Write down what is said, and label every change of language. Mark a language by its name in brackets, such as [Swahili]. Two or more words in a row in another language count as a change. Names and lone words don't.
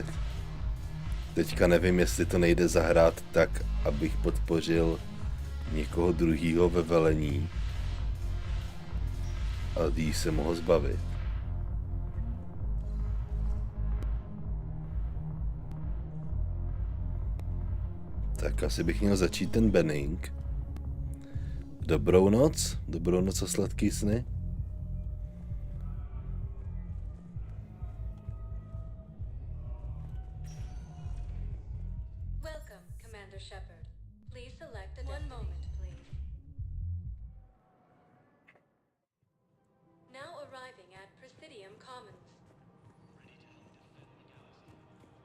[Czech] Teďka nevím, jestli to nejde zahrát tak, abych podpořil někoho druhýho ve velení a jí se mohl zbavit. Tak asi bych měl začít ten banning. Dobrou noc a sladký sny. [English] Welcome, Commander Shepard. Please select a one moment, please. Now arriving at Presidium Commons.